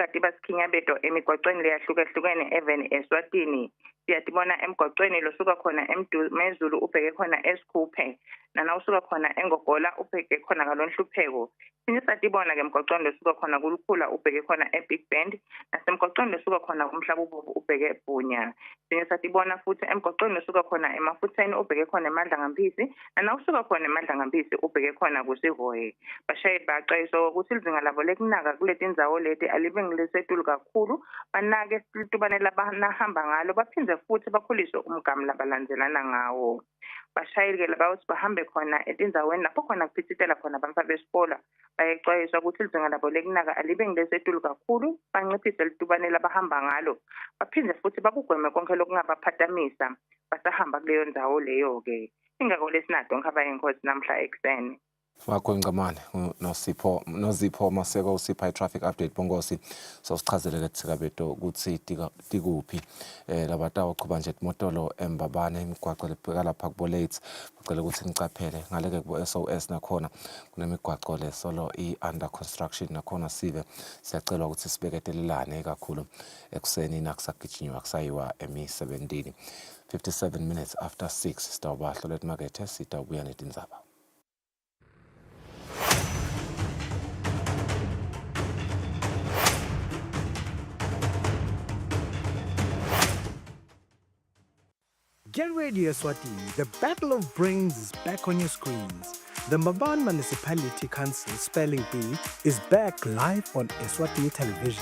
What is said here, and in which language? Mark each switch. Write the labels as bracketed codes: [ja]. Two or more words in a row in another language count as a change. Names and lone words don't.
[ss] dibasikhinyabedo emigwaqweni leyahlukahlukene even eSwatini siyatibona emgwaqweni losuka khona emezulu ubheke khona esikhuphe nanawusuka khona engogola ubheke khona kalonhlupheko sinisatibona ke emgwaqweni losuka khona kulukhula ubheke khona eBig Bend nasemgwaqweni losuka khona kumhlaba ubovu ubheke eBhunya sinisatibona futhi emgwaqweni losuka khona emafutheni ubheke khona eMandla Ngampisi nanawusuka khona eMandla Ngampisi ubheke khona kuSihoye bashayeli baxwayiswa ukuthi izinga labo lekunaka kuleti ndzawo leti alibe ngilesetulu kakhulu banake litubane labanahamba ngalo baphindze futhi bakhulise umgamu labalandzelana ngawo bashayeli ke labawuthi bahambe khona etindzaweni lapho khona kuphithitela khona abantwana besikole bayexwayiswa ukuthi izinga labo lekunaka alibe ngilesetulu kakhulu banciphise litubane labahamba ngalo baphindze futhi bakugweme konke lokungabaphatamisa basahamba kuleyo ndzawo leyo ke ingako lesinato ngikhaba inkosi namhla ekuseni wakho Ngamane nozipho Maseko usipha i- [en] traffic update [ss] bongosi sosichazele ke thikabeto ukuthi tikuphi labatawo qhuba nje imotolo eMbabane imigwaqo lebheka lapha kubo late ucela ukuthi nicaphele ngaleke kubo SOS nakhona kunemigwaqo le solo i- [en] under construction [ss] nakhona siyacela ukuthi sibeketelelane kakhulu ekuseni nakusagijinywa kusayiwa emisebenzini 57 [en] minutes after [ss] 6 sitawuba hlolet market sitawubuya netindzaba. [en] Get ready, Eswatini. The Battle of Brains is back on your screens. The Mabane Municipality Council Spelling Bee is back live on Eswatini television.